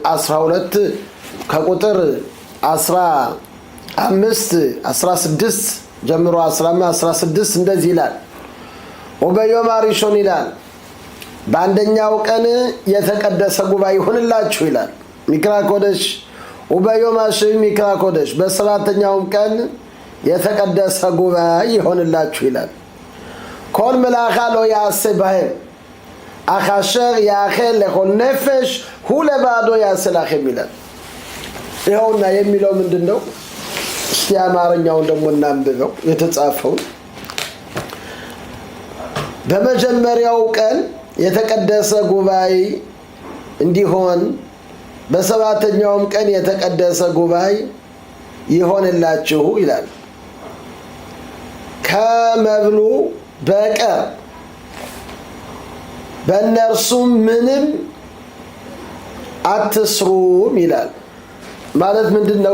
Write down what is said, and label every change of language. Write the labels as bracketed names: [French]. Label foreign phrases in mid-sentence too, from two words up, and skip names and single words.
[Amharic] 12 ከቁጥር 15 16 ጀምሮ 16 እንደዚህ ይላል። [Hebrew] וביום הראשון [Amharic] ይላል በአንደኛው ቀን የተቀደሰ ጉባኤ ይሁንላችሁ ይላል። [Hebrew] מקרא קודש וביום השביעי מקרא קודש [Amharic] በሰባተኛውም ቀን የተቀደሰ ጉባኤ ይሁንላችሁ ይላል። [Hebrew] כל מלאכה לא יעשה בהם אך אשר יאכל לכל נפש הוא לבדו יעשה לכם [Amharic] ይላል። ይኸውና የሚለው ምንድነው? እስቲ አማርኛውን ደግሞ እናንብበው የተጻፈው። በመጀመሪያው ቀን የተቀደሰ ጉባኤ እንዲሆን በሰባተኛውም ቀን የተቀደሰ ጉባኤ ይሆንላችሁ ይላል። ከመብሉ በቀር በእነርሱም ምንም አትስሩም ይላል። ማለት ምንድነው?